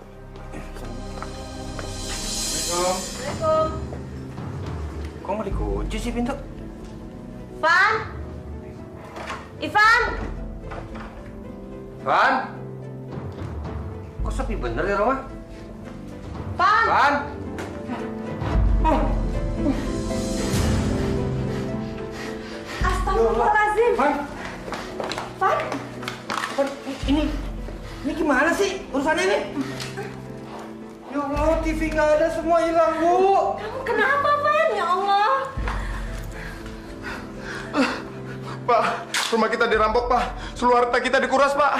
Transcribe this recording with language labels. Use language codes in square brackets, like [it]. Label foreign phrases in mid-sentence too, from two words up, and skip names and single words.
[id] Assalamualaikum. Kok mau dikunci sih pintu? Ivan? Ivan? Van? Kok sepi bener di rumah? Van? Van? Astagfirullahaladzim. Van? Van? Van, ini gimana sih urusannya ini? [ar] يا الله, [id] TV nggak ada, semua hilang, Bu. Kamu kenapa, Van? [ar] يا الله. [id] Pak, rumah kita dirampok, Pak. Seluruh harta kita dikuras, Pak.